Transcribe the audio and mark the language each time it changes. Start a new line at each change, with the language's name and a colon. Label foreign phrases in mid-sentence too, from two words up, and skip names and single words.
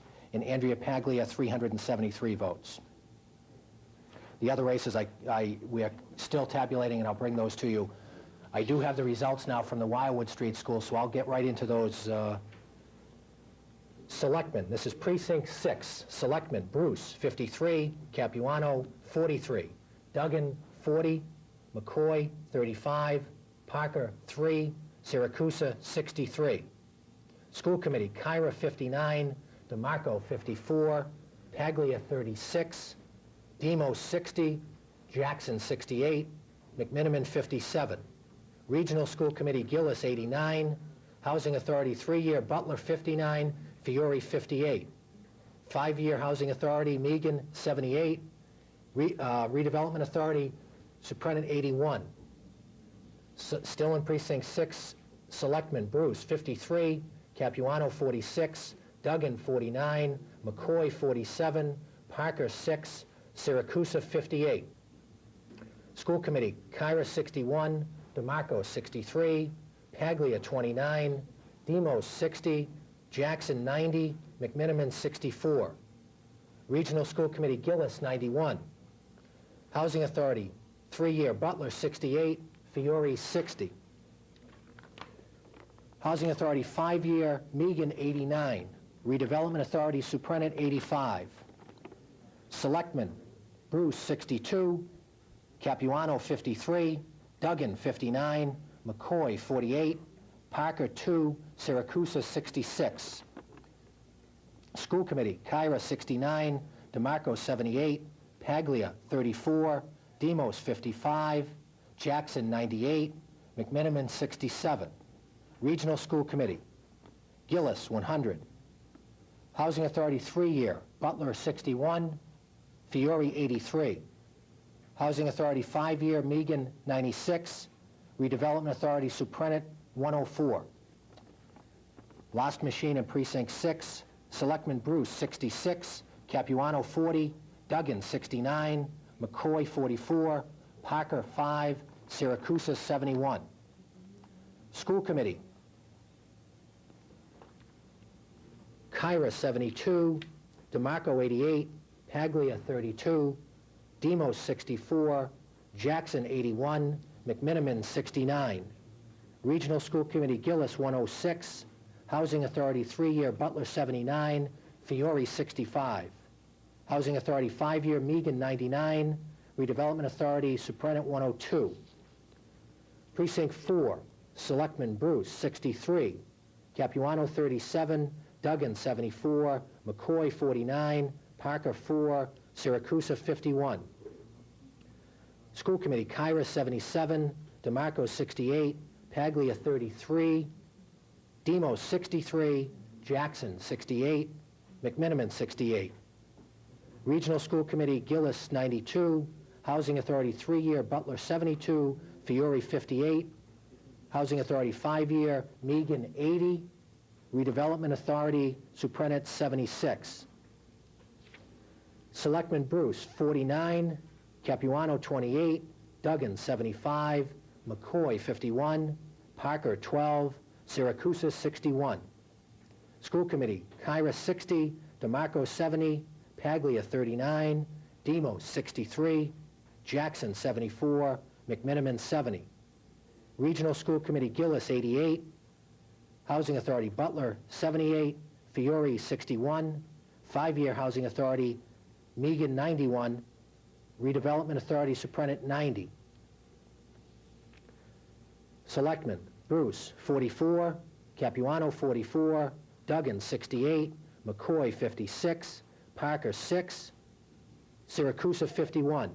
English: And Andrea Paglia, 373 votes. The other races, we are still tabulating, and I'll bring those to you. I do have the results now from the Wildwood Street School, so I'll get right into those. Selectmen, this is Precinct 6. Selectmen, Bruce, 53. Capuano, 43. Duggan, 40. McCoy, 35. Parker, 3. Siracusa, 63. School Committee, Kyra, 59. DeMarco, 54. Paglia, 36. Demos, 60. Jackson, 68. McMiniman, 57. Regional School Committee, Gillis, 89. Housing Authority, 3-year, Butler, 59. Fiore, 58. 5-year Housing Authority, Megan, 78. Redevelopment Authority, Suprenant, 81. Still in Precinct 6, Selectmen, Bruce, 53. Capuano, 46. Duggan, 49. McCoy, 47. Parker, 6. Siracusa, 58. School Committee, Kyra, 61. DeMarco, 63. Paglia, 29. Demos, 60. Jackson, 90. McMiniman, 64. Regional School Committee, Gillis, 91. Housing Authority, 3-year, Butler, 68. Fiore, 60. Housing Authority, 5-year, Megan, 89. Redevelopment Authority, Suprenant, 85. Selectmen, Bruce, 62. Capuano, 53. Duggan, 59. McCoy, 48. Parker, 2. Siracusa, 66. School Committee, Kyra, 69. DeMarco, 78. Paglia, 34. Demos, 55. Jackson, 98. McMiniman, 67. Regional School Committee, Gillis, 100. Housing Authority, 3-year, Butler, 61. Fiore, 83. Housing Authority, 5-year, Megan, 96. Redevelopment Authority, Suprenant, 104. Last machine in Precinct 6, Selectman Bruce, 66. Capuano, 40. Duggan, 69. McCoy, 44. Parker, 5. Siracusa, 71. School Committee, Kyra, 72. DeMarco, 88. Paglia, 32. Demos, 64. Jackson, 81. McMiniman, 69. Regional School Committee, Gillis, 106. Housing Authority, 3-year, Butler, 79. Fiore, 65. Housing Authority, 5-year, Megan, 99. Redevelopment Authority, Suprenant, 102. Precinct 4, Selectman Bruce, 63. Capuano, 37. Duggan, 74. McCoy, 49. Parker, 4. Siracusa, 51. School Committee, Kyra, 77. DeMarco, 68. Paglia, 33. Demos, 63. Jackson, 68. McMiniman, 68. Regional School Committee, Gillis, 92. Housing Authority, 3-year, Butler, 72. Fiore, 58. Housing Authority, 5-year, Megan, 80. Redevelopment Authority, Suprenant, 76. Selectman Bruce, 49. Capuano, 28. Duggan, 75. McCoy, 51. Parker, 12. Siracusa, 61. School Committee, Kyra, 60. DeMarco, 70. Paglia, 39. Demos, 63. Jackson, 74. McMiniman, 70. Regional School Committee, Gillis, 88. Housing Authority, Butler, 78. Fiore 61, 5-year Housing Authority, Meagan 91, Redevelopment Authority, Suprenant 90. Selectmen, Bruce 44, Capuano 44, Duggan 68, McCoy 56, Parker 6, Siracusa 51.